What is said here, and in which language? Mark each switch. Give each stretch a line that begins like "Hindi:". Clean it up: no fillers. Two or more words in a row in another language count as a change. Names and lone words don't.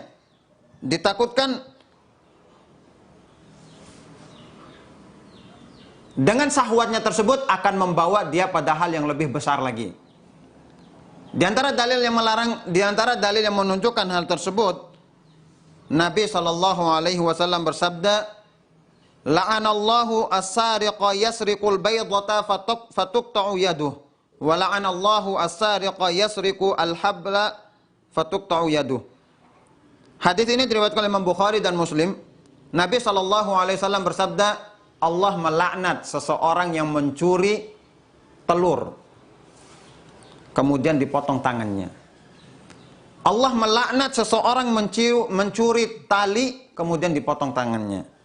Indonesian: Ditakutkan dengan syahwatnya tersebut akan membawa dia pada hal yang lebih besar lagi. Di antara dalil yang melarang, di antara dalil yang menunjukkan hal tersebut, Nabi SAW bersabda,
Arabic: "لعن الله السارق يسرق البيضة فتقطع يده، ولعن الله السارق يسرق الحبل فتقطع يده."
Indonesian: Hadis ini diriwayatkan oleh Imam Bukhari dan Muslim. Nabi SAW bersabda, Allah melaknat seseorang yang mencuri telur, kemudian dipotong tangannya. Allah melaknat seseorang mencuri tali, kemudian dipotong tangannya.